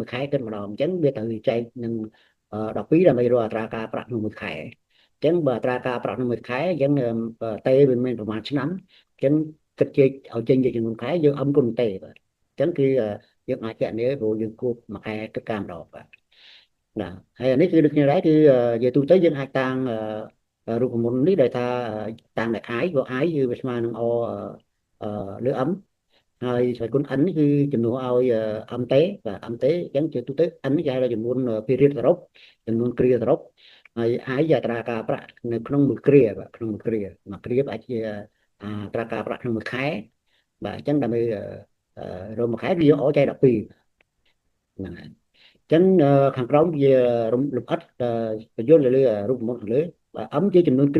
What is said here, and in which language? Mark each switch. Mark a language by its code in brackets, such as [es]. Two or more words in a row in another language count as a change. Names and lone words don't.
[km] ខែគិតម្ដងអញ្ចឹងវាត្រូវចែកនឹង12ដើម្បីរកអត្រាការប្រាក់ក្នុងមួយខែ ចឹងបើត្រាការប្រាក់ក្នុងមួយខែចឹងតេវាមានប្រហែលឆ្នាំចឹងគិតជាឲ្យចេញជាចំនួនខែយើងអំគុណតេបាទចឹងគឺយើងអាចកណនីព្រោះយើងគួបមួយខែគិតការម្ដងបាទណាហើយអានេះ គឺដូចគ្នាដែរគឺនិយាយទូទៅយើងអាចតាំងរូបមន្តនេះដែលថាតាំងតែ i ព្រោះ i គឺវាស្មើនឹងលើ m ហើយស្វ័យគុណ n គឺចំនួនឲ្យ âm tế và âm tế chẳng chữ tu tế n គេហៅថាចំនួន period សរុបចំនួនគ្រាសរុបហើយ i ជាអត្រាការប្រាក់នៅក្នុងមួយគ្រាបាទក្នុងមួយគ្រាអាចជាអត្រាការប្រាក់ក្នុងមួយខែបាទអញ្ចឹងដើម្បីរ កមួយខែវាយកចែក12ហ្នឹងហើយអញ្ចឹងខាងក្រោមវាលម្អិតបញ្យល់ទៅលើរូបមន្តខាងលើបាទ m ជាចំនួនគ្រា